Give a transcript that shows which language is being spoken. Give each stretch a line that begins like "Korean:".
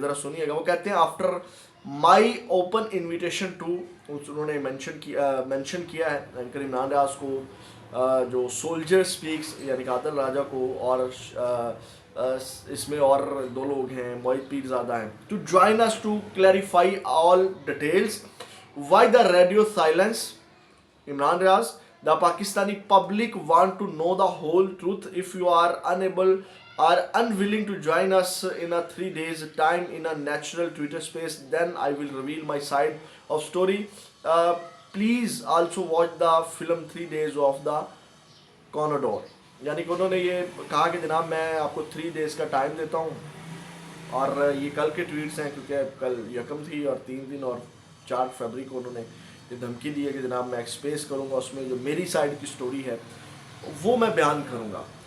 Urdu: ذرا سنیے گا. وہ کہتے ہیں
English: after my open invitation to,
Urdu: انہوں نے مینشن کیا ہے اینکر عمران ریاض کو، جو سولجر سپیکس یعنی عادل راجہ کو، اور اس میں اور دو لوگ ہیں موہت پیرزادہ ہیں،
English: To join us to clarify all details why the radio silence. Imran Riaz, the Pakistani public want to know the whole truth. If you are unable or unwilling to join us in a 3 days time in a natural Twitter space, then I will reveal my side of story. Please also watch the film 3 days of the Conador.
Urdu: یعنی کہ انہوں نے یہ کہا کہ جناب میں آپ کو 3 days کا ٹائم دیتا ہوں، اور یہ کل کے ٹویٹس ہیں کیونکہ کل یکم تھی اور 3 دن اور 4 فروری کو انہوں نے یہ دھمکی دی ہے کہ جناب میں ایکسپریس کروں گا، اس میں جو میری سائڈ کی سٹوری ہے وہ میں بیان کروں گا.